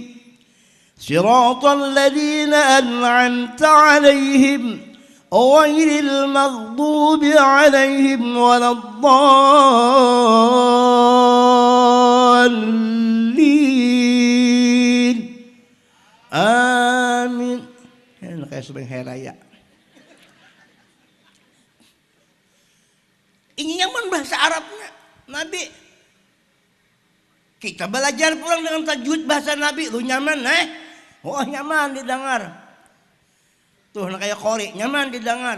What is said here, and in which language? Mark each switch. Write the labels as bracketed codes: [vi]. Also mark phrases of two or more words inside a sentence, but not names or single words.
[ar] صراط الذين أنعمت عليهم غير المغضوب عليهم ولا الضالين. Amin. [bjn] Ini kayak sebelum hari raya. Ini nyaman bahasa Arabnya Nabi. Kita belajar pulang dengan tajwid bahasa Nabi. Lu nyaman oh nyaman didengar. Tuh kayak qori nyaman didengar.